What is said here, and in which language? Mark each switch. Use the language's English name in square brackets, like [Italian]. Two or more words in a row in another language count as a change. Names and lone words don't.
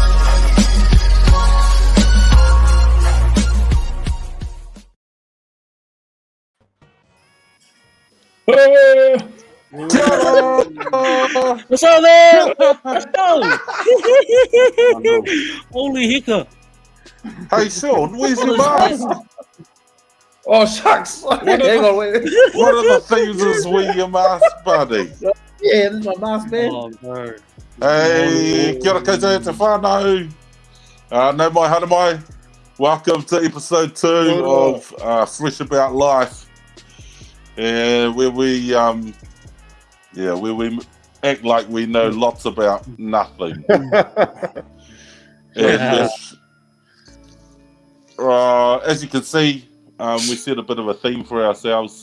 [English] What's up, man? Let's go. Holy hiccup. Hey, Shaun, where's your mask? Oh, shucks. Hang on, wait. One of the things is wear your mask, buddy. Yeah, this is my mask, man. Oh, bro. [Māori] Hey, kia ora koutou te whānau. No mai, hana mai. [English] Welcome to episode 2 of Fresh About Life. Where we act like we know lots about nothing. As you can see, we set a bit of a theme for ourselves.